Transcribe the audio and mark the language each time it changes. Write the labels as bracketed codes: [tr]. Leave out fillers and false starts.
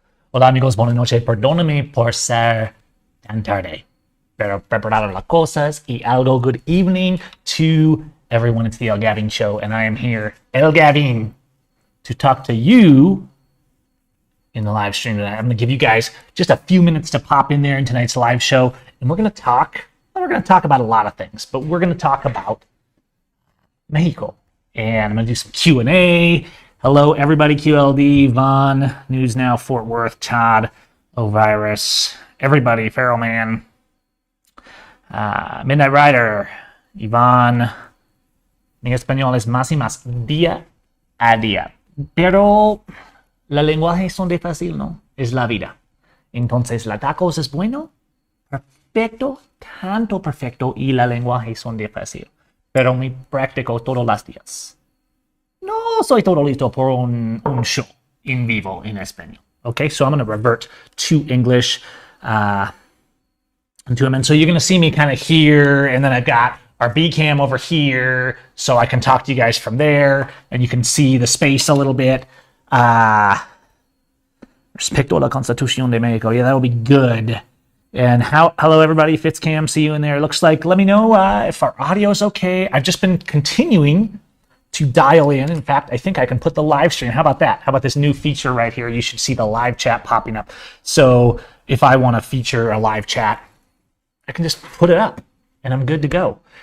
[es] Hola amigos, buenas noches. Perdóname por ser tan tarde. Pero preparado las cosas y algo. [en] Good evening to everyone. It's the El Gavin Show, and I am here, El Gavin, to talk to you in the live stream tonight. I'm going to give you guys just a few minutes to pop in there in tonight's live show, and we're going to talk about a lot of things, but we're going to talk about Mexico, and I'm going to do some Q&A. Hello, everybody. QLD, Vaughn, News Now, Fort Worth, Todd, Ovirus, everybody, Feral Man, Midnight Rider, Iván. [es] Mi español es más y más día a día. Pero la lenguaje son de fácil, ¿no? Es la vida. Entonces, la tacos es bueno, perfecto, tanto perfecto, y la lenguaje son de fácil. Pero me practico todos los días. No soy todo listo por un show en vivo en español. [en] Okay, so I'm going to revert to English. And so you're going to see me kind of here, and then I've got our B cam over here, so I can talk to you guys from there, and you can see the space a little bit. [es] Respecto la Constitución de Mexico. [en] Yeah, that'll be good. And hello, everybody. Fitzcam, see you in there. Looks like, let me know if our audio is okay. I've just been continuing to dial in. In fact, I think I can put the live stream. How about that? How about this new feature right here? You should see the live chat popping up. So if I want to feature a live chat, I can just put it up and I'm good to go.